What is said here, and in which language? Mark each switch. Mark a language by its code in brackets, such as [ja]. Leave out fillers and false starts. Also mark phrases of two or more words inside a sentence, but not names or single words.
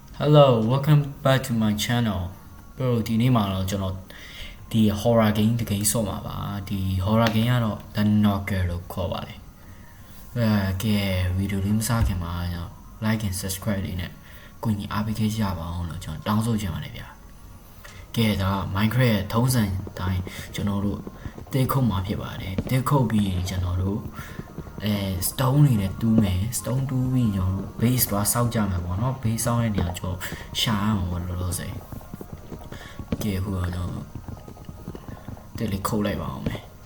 [en] Hello, welcome back to my channel. Bro, [my] ဒီနေ့မှာတော့ကျွန်တော်ဒီ [en] horror game [my] တကယ်ဆော့မှာပါဒီ [en] horror game [my] ကတော့ The Knocker လို့ခေါ်ပါတယ်ကဲ video လေးမ စခင်မှာ [en] like and subscribe [my] လေးနဲ့ကိုကြီးအားပေးခဲ့ကြပါအောင်လို့ကျွန်တော်တောင်းဆိုချင်ပါတယ်ဗျာကဲဒါ Minecraft ရဲ့ထုံးစံတိုင်းကျွန်တော်တို့တေးခုတ်မှာဖြစ်ပါတယ်တေးခုတ်ပြီးကျွန်တော်တို့stone တွေနဲ့တူးမယ် stone တူးပြီးကျွန်တော်တို့ base သွားစောက်ကြမှာပေါ့နော် base စောက်တဲ့နေရာကျွန်တော်ရှာအောင်လို့လို့ဆိုကဲဟိုတော့တေးလေးခုတ်လိုက်ပါအောင်မယ်